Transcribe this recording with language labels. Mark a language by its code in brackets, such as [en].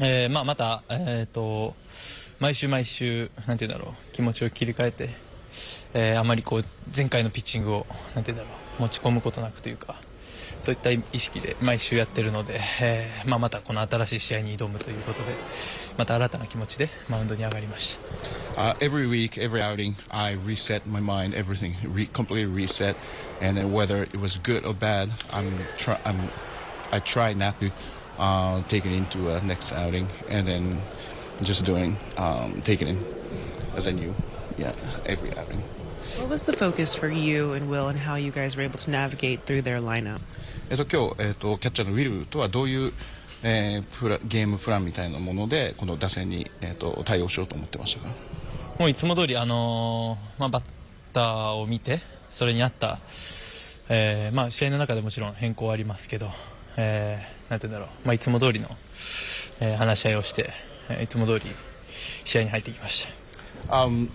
[ja] まあまた毎週毎週なんていうんだろう、気持ちを切り替えて、あまりこう前回のピッチングをなんていうんだろう、持ち込むことなくというか。そういった意識で毎週やってるので、まあまたこの新しい試合に挑むということで、また新たな気持ちでマウンドに上がりました。 [en] Every week, every outing, I reset my mind, everything, completely reset, and then whether it was good or bad, I try not to take it into a next outing, and then just doing, take it in as I knew. yeah, every outing. What was the focus for you and Will and how you guys were able to navigate through their lineup? [ja] 今日、キャッチャーのウィルとはどういう、ゲームプランみたいなものでこの打線に、対応しようと思ってましたか？もういつも通り、バッターを見てそれに合った、試合の中でもちろん変更はありますけど、なんていうんだろう、いつも通りの、話し合いをして、いつも通り試合に入ってきました。